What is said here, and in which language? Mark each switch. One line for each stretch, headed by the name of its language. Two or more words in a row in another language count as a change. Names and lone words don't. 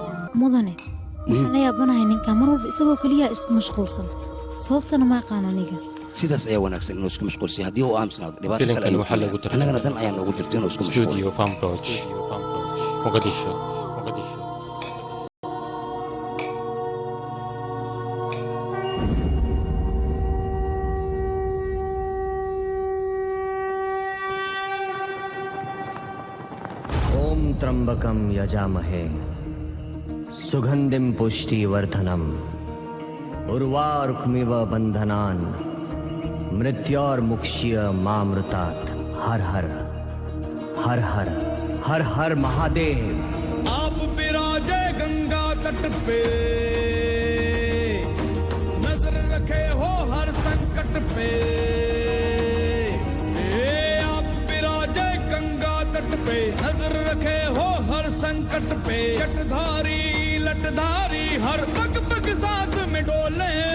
Somali: mudane waxaan la yaabanahay ninka mar walba isagoo kaliya isku mashquulsan sababtana ma aqaan aniga sidaas ayaa wanaagsan inuu isku mashquulsan haddii uu aamusnaado dhibaato kale annagana dan ayaa noogu jirta inuu isku mashquulsan Studio Famproj Mogadishu
Sanskrit: ओम त्र्यंबकम यजामहे सुगंधिम पुष्टिवर्धनम उर्वारुकमिव बंधनान मृत्योर्मुक्ष्य मामृतात् हर हर हर हर हर हर महादेव।
Hindi: आप विराजे गंगा तट पे नजर रखे हो हर संकट पे आप विराजे गंगा तट पे नजर रखे हो हर संकट पे जटधारी लटधारी हर पग पग साथ में डोले